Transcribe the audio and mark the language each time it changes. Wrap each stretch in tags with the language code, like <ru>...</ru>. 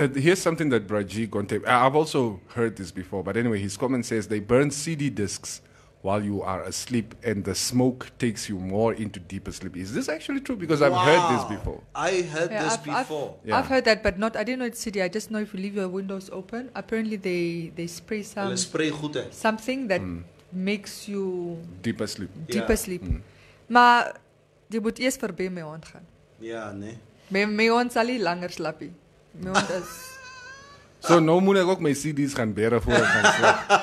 <en>Here's something that Braji Gonte, I've also heard this before, but anyway, his comment says they burn CD discs while you are asleep and the smoke takes you more into deeper sleep. Is this actually true? Because I've heard this before. I heard this before. I've heard that, but I didn't know it's CD. I just know if you leave your windows open, apparently they spray something that makes you deeper sleep. Sleep.</en> <af>Maar jy moet eers verby my hond gaan. Ja, nee. My hond sal nie langer slaap nie. My hond is So nou moet ek ook my CD's gaan bere voor ek gaan slaap.</af>